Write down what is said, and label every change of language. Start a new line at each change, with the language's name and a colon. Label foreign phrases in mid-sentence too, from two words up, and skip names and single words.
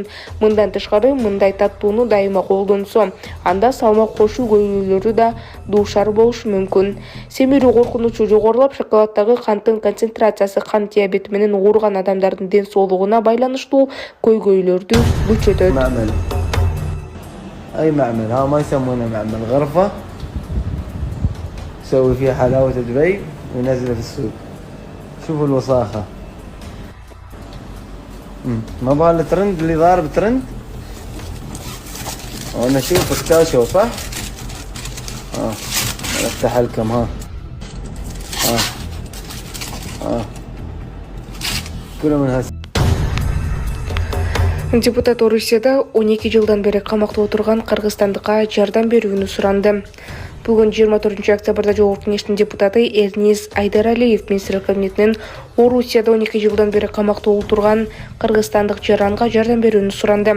Kyrgyz: Мындан тышкары, мындай таттууну дайыма колдонсо, анда салмак кошуу көйгөйлөрү да дуушар болушу мүмкүн. Семирүү коркунучу жогорулап, шоколаддагы канттын концентрациясы кант диабети менен ооруган адамдардын ден соолугуна байланыштуу көйгөйлөрдү күчөтөт.
Arabic: أي معمل ها ما يسمونه معمل غرفة يسوي فيها حلاوة دبي وينزله في السوق. شوفوا الوساخة. ما بها الترند اللي ضارب ترند. وانا اشوف بستاشيو صح؟ افتح لكم ها. كله من هسه.
Kyrgyz: Депутат Орусияда 12 жылдан бери камакта отурган кыргызстандыкка жардам берүүнү суранды. Бүгүн 24 октябрда Жогорку Кеңештин депутаты Эрнис Айдаралиев министрлер кабинетинен Орусияда 12 жылдан бери камакта отурган кыргызстандык жаранга жардам берүүнү суранды.